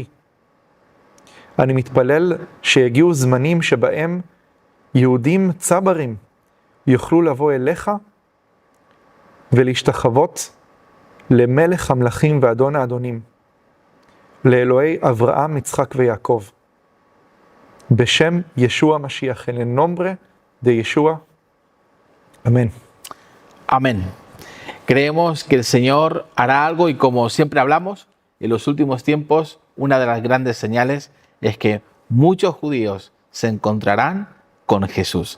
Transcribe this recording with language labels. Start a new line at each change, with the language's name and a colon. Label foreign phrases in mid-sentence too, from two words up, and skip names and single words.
Hebrew: אני מתפלל שיגיעו זמנים שבהם יהודים צברים יוכלו לבוא אליך ולהשתחוות למלך המלכים ואדון האדונים, לאלוהי אברהם, יצחק ויעקב. בשם ישוע משיח,
Spanish: en el nombre de Yeshua. Amén. Amén. Creemos que el Señor hará algo y como siempre hablamos, en los últimos tiempos, una de las grandes señales es que muchos judíos se encontrarán con Jesús.